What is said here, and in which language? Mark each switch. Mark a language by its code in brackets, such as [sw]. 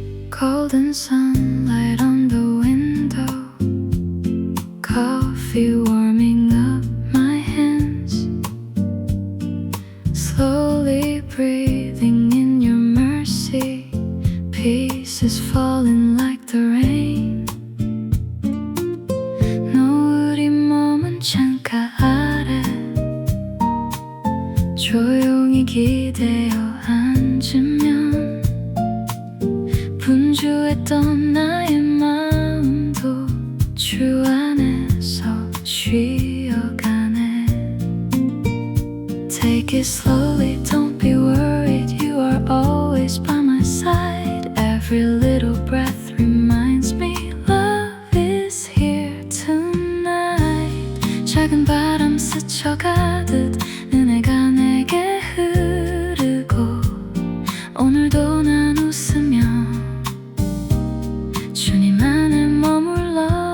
[en] Golden sunlight on the window, coffee warming up my hands, slowly breathing in your mercy, pieces falling like the rain. [ko] 노을이 머문 창가 아래 조용히 기대어 앉으면 분주했던 나의 마음도 주 안에서 쉬어가네. [en] Take it slowly, don't be worried, you are always by my side. Every little breath reminds me love is here tonight. [ko] 작은 바람 스쳐가듯 은혜가 내게 흐르고 오늘도 난 웃으며 주님 안에 머물러.